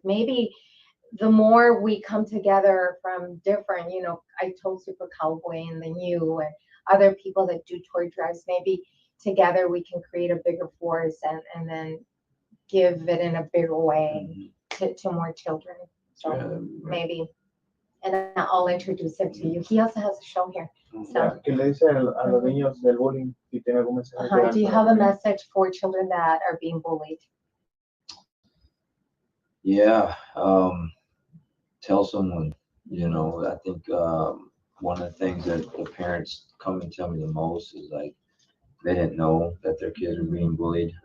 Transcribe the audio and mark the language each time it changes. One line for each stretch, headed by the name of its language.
English: Maybe the more we come together from different, I told Super Cowboy and then you and other people that do toy drives, maybe together we can create a bigger force and then give it in a bigger way to more children. So maybe, and I'll introduce him to you. He also has a show here. So,
Spanish: ¿Qué le dice a los niños del bullying? Si tiene algún mensaje
English: do you have a message for children that are being bullied? Yeah, tell someone. I think one of the things that the parents come and tell me the most is like they didn't know that their kids were being bullied.